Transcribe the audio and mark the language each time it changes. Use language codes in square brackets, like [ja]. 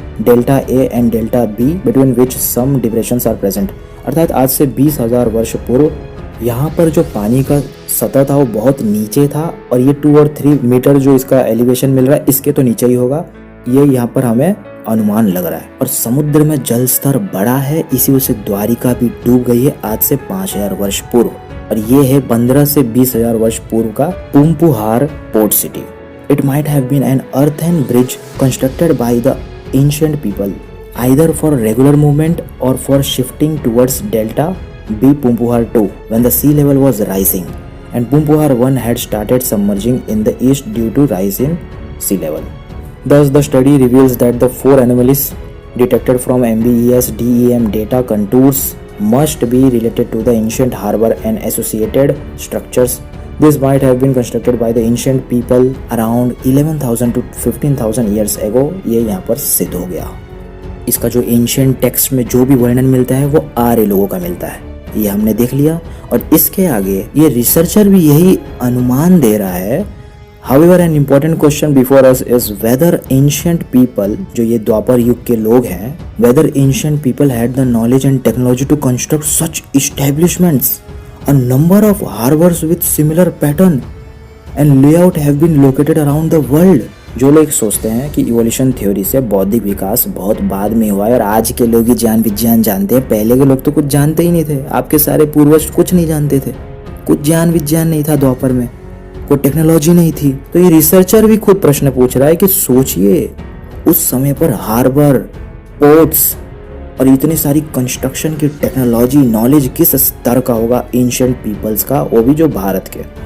[en] Delta A and delta B between which some depressions are present. [hi] अर्थात आज से 20,000 वर्ष पूर्व यहाँ पर जो पानी का सतह था वो बहुत नीचे था, और ये 2 और 3 मीटर जो इसका एलिवेशन मिल रहा है इसके तो नीचे ही होगा, ये यहाँ पर हमें अनुमान लग रहा है। और समुद्र में जल स्तर बड़ा है, इसी वजह से द्वारिका भी डूब गई है आज से 5,000 वर्ष पूर्व। और ये है 15 से 20,000 वर्ष पूर्व का Poompuhar port city. [en] It might have been an earthen bridge constructed by the ancient people either for regular movement or for shifting towards delta B Pumpuhar 2 when the sea level was rising, and Pumpuhar 1 had started submerging in the east due to rise in sea level. Thus, the study reveals that the 4 anomalies detected from MBES DEM data contours must be related to the ancient harbor and associated structures. This might have been constructed by the ancient people around 11,000 to 15,000 years ago. [hi] ये यहाँ पर सिद्ध हो गया। इसका जो ancient text में जो भी वर्णन मिलता है वो आर्य लोगों का मिलता है, ये हमने देख लिया। और इसके आगे ये रिसर्चर भी यही अनुमान दे रहा है। [en] However, an important question before us is whether ancient people, [hi] जो ये द्वापर युग के लोग हैं, [en] whether ancient people had the knowledge and technology to construct such establishments. A number of harbors with similar pattern and layout have been located around the world. [hi] जो लोग सोचते हैं कि इवोल्यूशन थ्योरी से बौद्धिक विकास बहुत बाद में हुआ है और आज के लोग ही ज्ञान विज्ञान जानते हैं, पहले के लोग तो कुछ जानते ही नहीं थे। आपके सारे पूर्वज कुछ नहीं जानते थे, कुछ ज्ञान विज्ञान नहीं था द्वापर में, कोई टेक्नोलॉजी नहीं थी। तो ये रिसर्चर भी खुद प्रश्न पूछ रहा है कि सोचिए उस समय पर हार्बर, पोर्ट्स और इतनी सारी कंस्ट्रक्शन की टेक्नोलॉजी नॉलेज किस स्तर का होगा एंशिएंट पीपल्स का, वो भी जो भारत के।